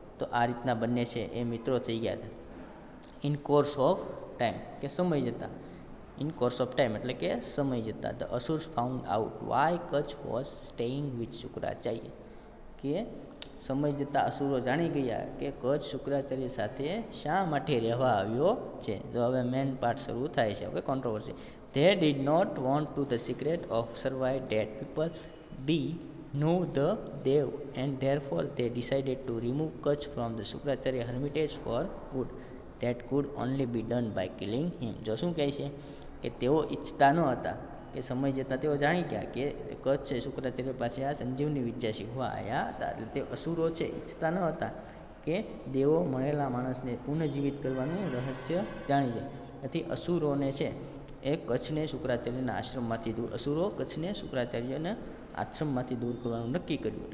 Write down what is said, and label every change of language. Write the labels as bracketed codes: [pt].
[gu] તો આ રીતના બંને છે એ મિત્રો થઈ ગયા હતા. [en] in course of time, [gu] કે સમય જતાં, ઇન કોર્સ ઓફ ટાઈમ એટલે કે સમય જતાં. [en] the asuras found out why Kacha was staying with Shukracharya, [gu] કે સમય જતાં અસુરો જાણી ગયા કે કચ્છ શુક્રાચાર્ય સાથે શા માટે રહેવા આવ્યો છે. તો હવે મેન પાર્ટ શરૂ થાય છે. Okay, controversy. [en] They did not want to the secret of survive that people be knew the Dev, and therefore they decided to remove Kutch from the Shukracharya hermitage for good. That could only be done by killing him. [gu] જો શું કહે છે કે તેઓ ઈચ્છતા ન હતા, કે સમય જતાં તેઓ જાણી ગયા કે કચ્છ છે શુક્રાચાર્ય પાસે આ સંજીવની વિદ્યા શીખવા આવ્યા હતા. એટલે તે અસુરો છે ઈચ્છતા ન હતા કે દેવો મળેલા માણસને પુનઃજીવિત કરવાનું રહસ્ય જાણી જાય. આથી અસુરોને છે એ કચ્છને શુક્રાચાર્યના આશ્રમમાંથી દૂર, અસુરો કચ્છને શુક્રાચાર્યના આશ્રમમાંથી દૂર કરવાનું નક્કી કર્યું.